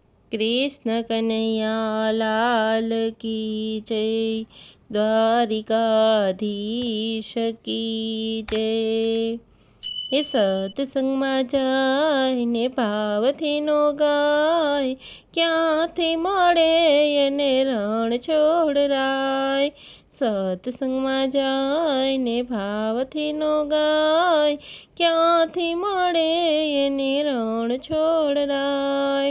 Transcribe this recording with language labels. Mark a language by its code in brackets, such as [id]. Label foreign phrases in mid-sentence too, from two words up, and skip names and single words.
[hi] कृष्ण कन्हैया लाल की जय। द्वारिकाधीश की जय। [gu] એ સત્સંગમાં જઈને ભાવથી નો ગાય, ક્યાંથી મળે એને રણ છોડરાય. સત્સંગમાં જઈને ભાવથી નો ગાય, ક્યાંથી મળે એને રણ છોડરાય.